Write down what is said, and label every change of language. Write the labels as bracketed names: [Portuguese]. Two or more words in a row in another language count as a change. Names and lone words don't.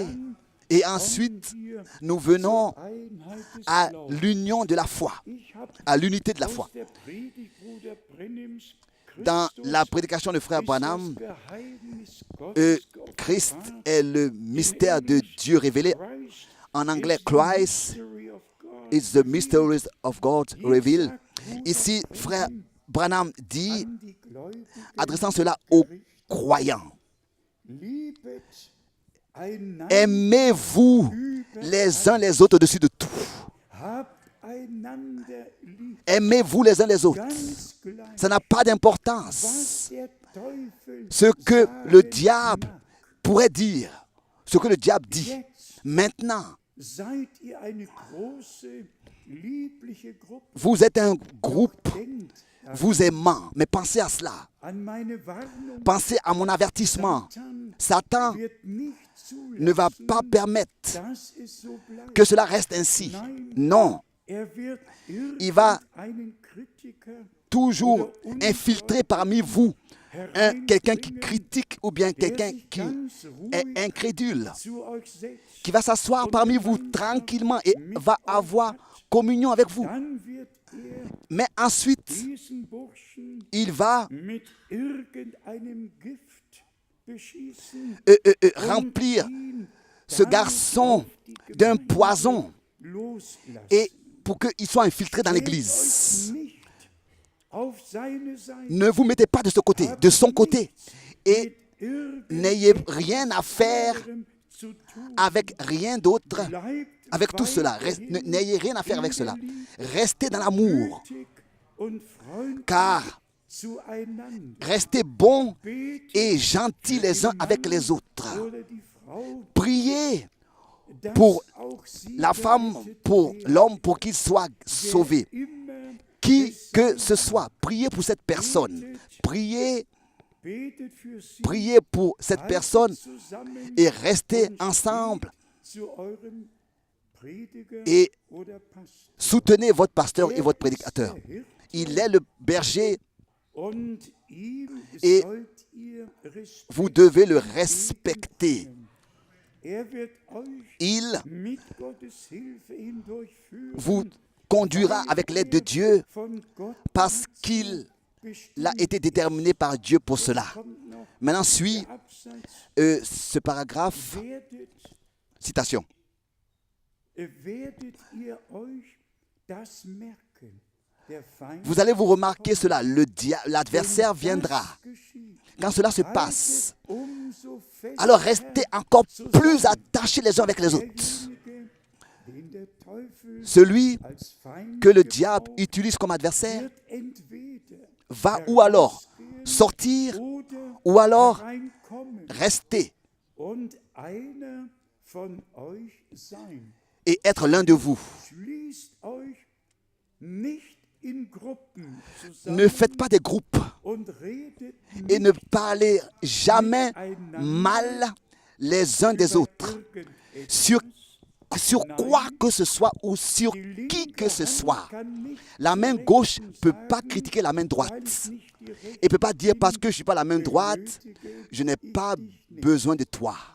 [French] Et ensuite, nous venons à l'union de la foi, à l'unité de la foi. Dans la prédication de frère Branham, Christ est le mystère de Dieu révélé. En anglais, [English] Christ is the mystery of God revealed. [French] Ici, frère Branham dit, adressant cela aux croyants, aimez-vous les uns les autres au-dessus de tout. Aimez-vous les uns les autres. Ça n'a pas d'importance. Ce que le diable pourrait dire, ce que le diable dit, maintenant, [German] seid ihr eine große, liebliche Gruppe. [French] Vous êtes un groupe [German] Denkt [French] vous aimant, mais pensez à cela. [German] an meine Warnung. [French] Pensez à mon avertissement. [German] Satan [French] Satan [German] wird nicht [French] ne va [German] zulassen, [French] pas permettre [German] dass es so bleibt. [French] que cela reste ainsi. Non, [German] Wird [French] il va [German] irgendeinen Kritiker [French] toujours infiltrer parmi vous quelqu'un qui critique ou bien quelqu'un qui est incrédule, [German] zu euch setzt. [French] qui va s'asseoir parmi vous tranquillement et va avoir communion avec vous. [German] Dann wird [French] Mais ensuite, [German] diesen Burschen [French] il va [German] mit irgendeinem Gift beschießen, [French] remplir [German] ihn [French] ce garçon d'un poison [German] loslassen. [French] et pour qu'il soit infiltré dans [German] Stellt [French] l'église. [German] euch nicht auf seine Seite. [French] Ne vous mettez pas de ce côté, de son côté. Et [German] Mit [French] n'ayez rien à faire [German] irgendeinem zu tun. [French] avec rien d'autre, [German] Bleibt [French] avec tout cela. [German] weiterhin [French] N'ayez rien à faire avec [German] in [French] cela. [German] der Liebe, [French] Restez dans l'amour, [German] gütig und freundlich [French] car [German] zueinander. [French] restez bons [German] Betet [French] et gentils les uns avec les autres. [German] oder die Frau, [French] Priez [German] dass [French] pour [German] auch sie [French] la femme, [German] gerettet [French] pour [German] wird, [French] l'homme, pour qu'il soit sauvé. [German] immer [French] Qui que ce soit, priez pour cette personne. Priez, [German] betet für sie, [French] priez pour cette [German] haltet [French] personne [German] zusammen [French] et restez [German] und [French] ensemble. [German] zu eurem Prediger [French] Et [German] oder Pastor. [French] soutenez votre pasteur et votre [German] Er ist [French] prédicateur. [German] der Hirte [French] Il est le berger, [German] und ihm [French] Et [German] sollt ihr Respekt [French] vous devez le respecter. [German] geben. Er wird euch [French] Il [German] mit Gottes Hilfe hindurchführen, [French] vous conduira avec l'aide de Dieu [German] von Gott [French] parce qu'il [German] bestimmt. [French] a été déterminé par Dieu pour cela. [German] Kommt noch [French] Maintenant suit [German] der Absatz. [French] ce paragraphe, [German] Werdet [French] citation. [German] Werdet ihr euch das merken? Der Feind [French] Vous allez vous remarquer cela, l'adversaire viendra. Quand cela se passe, [German] umso fester [French] alors restez encore plus attachés les uns avec les autres. [German] derjenige, den der Teufel [French] Celui [German] als Feind [French] que le diable [German] gebraucht, [French] utilise comme adversaire [German] wird entweder [French] va ou alors sortir [German] oder [French] ou alors [German] hereinkommen [French] rester [German] und einer von euch sein. [French] et être l'un de vous. [German] Schließt euch nicht in Gruppen zusammen [French] Ne faites pas des groupes [German] und redet [French] et ne parlez jamais mal les uns des autres sur quoi que ce soit ou sur qui que ce soit. La main gauche ne peut pas critiquer la main droite et ne peut pas dire parce que je ne suis pas la main droite, je n'ai pas besoin de toi.